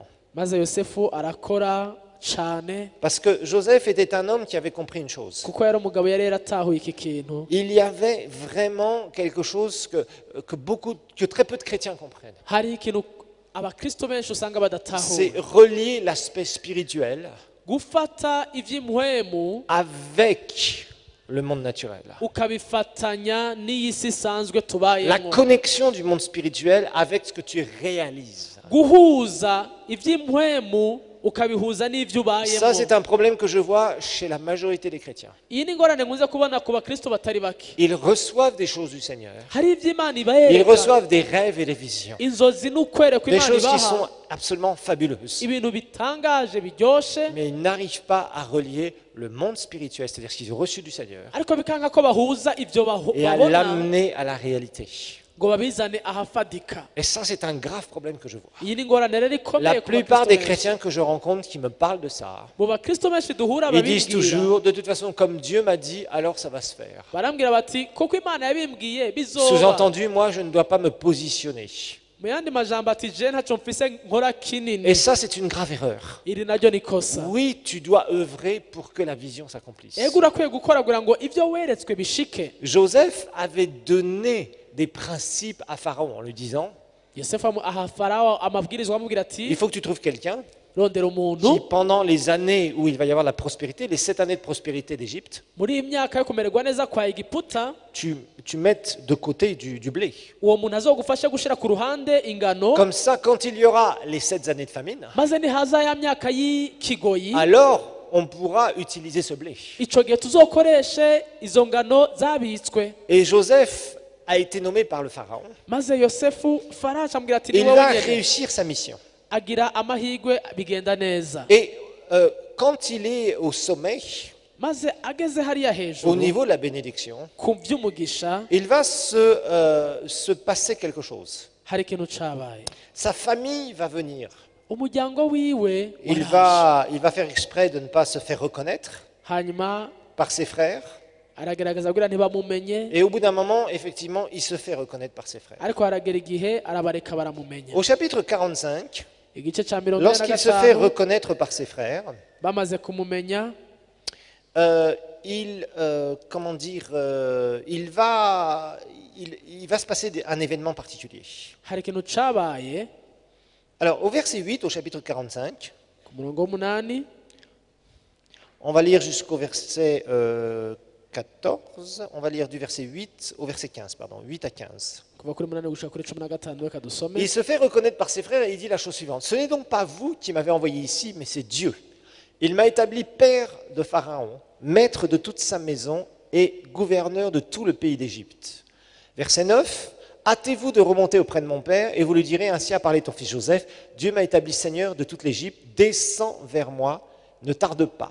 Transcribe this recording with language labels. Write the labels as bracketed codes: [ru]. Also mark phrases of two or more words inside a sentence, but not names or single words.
[rn] maze yosefu arakora cyane [fr] Parce que Joseph était un homme qui avait compris une chose. [rn] kuko yari umugabo yari yaratahuye iki kintu [fr] Il y avait vraiment quelque chose que très peu de chrétiens comprennent. [rn] hari ikintu abakristo benshi usanga [fr] C'est [rn] badatahuye [fr] relier l'aspect spirituel [rn] gufata iby'impwemu [fr] avec le monde naturel. [rn] ukabifatanya n'iyi si isanzwe [fr] La [rn] tubayemo [fr] connexion du monde spirituel avec ce que tu réalises. [rn] guhuza iby'impwemu ukabihuza n'ibyo [fr] Ça, c'est [rn] ubayemo [fr] un problème que je vois chez la majorité des chrétiens. [rn] iyi ni ingorane nkunze kubona ku bakristo batari bake [fr] Ils reçoivent des choses du Seigneur. [rn] hari iby'imana [fr] Ils [rn] ibereka [fr] reçoivent des rêves et des visions. [rn] inzozi n'ukwerekwa [fr] Des [rn] imana [fr] choses qui [rn] ibaha [fr] sont absolument fabuleuses. [rn] ibintu bitangaje biryoshe [fr] Mais ils n'arrivent pas à relier le monde spirituel, c'est-à-dire ce qu'ils ont reçu du Seigneur, [rn] ariko bikanga ko bahuza ibyo [fr] et à [rn] babona [fr] l'amener à la réalité. [rn] ngo babizane ahafadika [fr] Et ça, c'est un grave problème que je vois. [rn] iyi ni ingorane rero [fr] La [rn] ikomeye ku [fr] plupart [rn] bakristo [fr] des [rn] benshi [fr] chrétiens que je rencontre qui me parlent de ça, [rn] mu bakristo benshi duhura [fr] ils disent [rn] babibwira [fr] toujours, de toute façon, comme Dieu m'a dit, alors ça va se faire. [rn] barambwira bati kuko imana yabimbwiye bizoba [fr] Sous-entendu, moi, je ne dois pas me positionner. [rn] mu yandi majambo ati je ntacyo mfise nkora kinini [fr] Et ça, c'est une grave erreur. [rn] iri naryo ni kosa [fr] Oui, tu dois œuvrer pour que la vision s'accomplisse. [rn] ego urakwiye gukora kugira ngo ibyo weretswe bishike [fr] Joseph avait donné des principes à Pharaon en lui disant, [rn] yosefu aha farawo amabwirizwa amubwira ati [fr] il faut que tu trouves quelqu'un [rn] rondera [fr] qui, [rn] umuntu [fr] pendant les années où il va y avoir la prospérité, les 7 années de prospérité d'Égypte, [rn] muri iyi myaka yo kumererwa neza kwa egiputa [fr] tu mettes de côté du blé. [rn] uwo muntu azogufasha gushyira ku ruhande ingano [fr] Comme ça, quand il y aura les 7 années de famine, [rn] maze nihaza ya myaka y'ikigoyi [fr] alors on pourra utiliser ce blé. [rn] icyo gihe tuzokoreshe izo ngano zabitswe [fr] Et Joseph a été nommé par le pharaon. [rn] maze yosefu farawo acamubwira ati [fr] Et [rn] ni [fr] il [rn] wowe [fr] va [rn] nyene [fr] réussir sa mission. [rn] agira amahirwe bigenda neza [fr] Et quand il est au sommet, [rn] maze ageze hariya [fr] au [rn] hejuru [fr] niveau de la bénédiction, [rn] ku by'umugisha [fr] il va se passer quelque chose. [rn] hari ikintu cabaye [fr] Sa famille va venir. [rn] umuryango wiwe [fr] Il [rn] waraje. [fr] va faire exprès de ne pas se faire reconnaître [rn] hanyuma [fr] par ses frères. [rn] aragerageza kugira ntibamumenye [fr] Et au bout d'un moment, effectivement, il se fait reconnaître par ses frères. [rn] ariko haragera igihe arabareka baramumenya [fr] Au chapitre 45, [rn] igice ca mirongo ine na [fr] lorsqu'il se fait [rn] gatanu [fr] reconnaître par ses frères, [rn] bamaze kumumenya [fr] comment dire, il va se passer un événement particulier. [rn] hari ikintu cabaye [fr] Alors, au verset 8, au chapitre 45, [rn] ku murongo w'umunani [fr] on va lire jusqu'au verset 14, on va lire du verset 8 au verset 15, pardon, 8 à 15. [rn] kuva kuri munani gushika kuri cumi na gatanu reka dusome [fr] Il se fait reconnaître par ses frères et il dit la chose suivante. Ce n'est donc pas vous qui m'avez envoyé ici, mais c'est Dieu. Il m'a établi père de Pharaon, maître de toute sa maison et gouverneur de tout le pays d'Égypte. Verset 9. Hâtez-vous de remonter auprès de mon père et vous lui direz, ainsi a parlé ton fils Joseph, Dieu m'a établi seigneur de toute l'Égypte, descends vers moi, ne tarde pas.